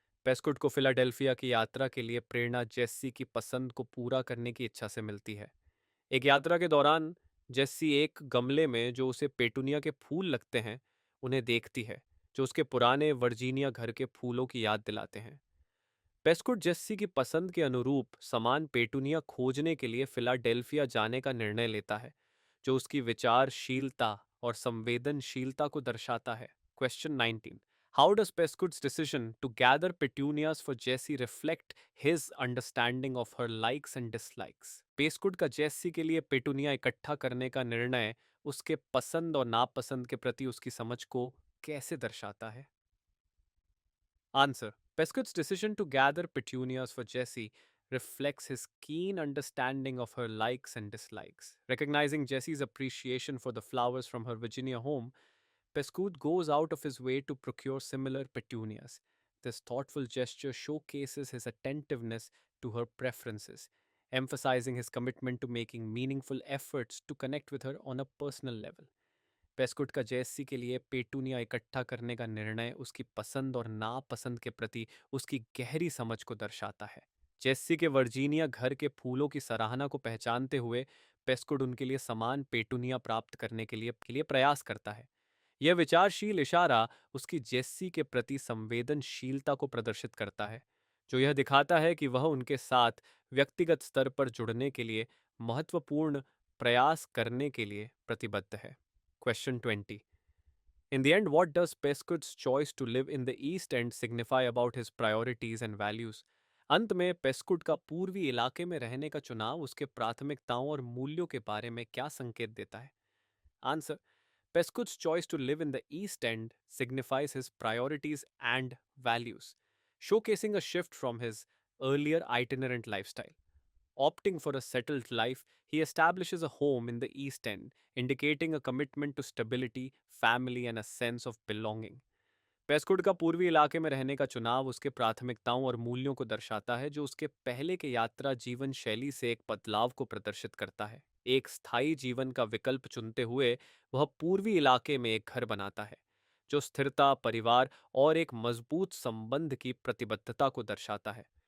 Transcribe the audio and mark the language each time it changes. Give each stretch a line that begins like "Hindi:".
Hindi: पेस्कुट को फिलाडेल्फिया की यात्रा के लिए प्रेरणा जेस्सी की पसंद को पूरा करने की इच्छा से मिलती है। एक यात्रा के दौरान जेस्सी एक गमले में जो उसे पेटूनिया के फूल लगते हैं उन्हें देखती है, जो उसके पुराने वर्जीनिया घर के फूलों की याद दिलाते हैं। पेस्कुट जेस्सी की पसंद के अनुरूप समान पेटूनिया खोजने के लिए फिलाडेल्फिया जाने का निर्णय लेता है, जो उसकी विचारशीलता और संवेदनशीलता को दर्शाता है।
English: Question 19। How does Pescud's decision to gather petunias for Jessie reflect his understanding of her likes and dislikes?
Hindi: पेस्कुड का जेस्सी के लिए पेटूनिया इकट्ठा करने का निर्णय उसके पसंद और नापसंद के प्रति उसकी समझ को कैसे दर्शाता है?
English: Answer. Pescud's decision to gather petunias for Jessie reflects his keen understanding of her likes and dislikes. Recognizing Jessie's appreciation for the flowers from her Virginia home, Pescud goes out of his way to procure similar petunias. This thoughtful gesture showcases his attentiveness to her preferences, emphasizing his commitment to making meaningful efforts to connect with her on a personal level.
Hindi: पेस्कुट का Jessie के लिए petunia इकट्ठा करने का निर्णय उसकी पसंद और नापसंद के प्रति उसकी गहरी समझ को दर्शाता है। जेस्सी के वर्जीनिया घर के फूलों की सराहना को पहचानते हुए पेस्कुट उनके लिए समान पेटूनिया प्राप्त करने के लिए प्रयास करता है। यह विचारशील इशारा उसकी जेस्सी के प्रति संवेदनशीलता को प्रदर्शित करता है, जो यह दिखाता है कि वह उनके साथ व्यक्तिगत स्तर पर जुड़ने के लिए महत्वपूर्ण प्रयास करने के लिए प्रतिबद्ध है।
English: Question 20. In the end, what does Pescud's choice to live in the East End signify about his priorities and values?
Hindi: अंत में पेस्कुड का पूर्वी इलाके में रहने का चुनाव उसके प्राथमिकताओं और मूल्यों के बारे में क्या संकेत देता है?
English: Answer. Pescud's choice to live in the East End signifies his priorities and values, showcasing a shift from his earlier itinerant lifestyle. Opting for a settled life, he establishes a home in the East End, indicating a commitment to stability, family, and a sense of belonging.
Hindi: पेस्कुड का पूर्वी इलाके में रहने का चुनाव उसके प्राथमिकताओं और मूल्यों को दर्शाता है, जो उसके पहले के यात्रा जीवन शैली से एक बदलाव को प्रदर्शित करता है। एक स्थायी जीवन का विकल्प चुनते हुए वह पूर्वी इलाके में एक घर बनाता है, जो स्थिरता, परिवार और एक मजबूत संबंध की प्रतिबद्धता को दर्शाता है।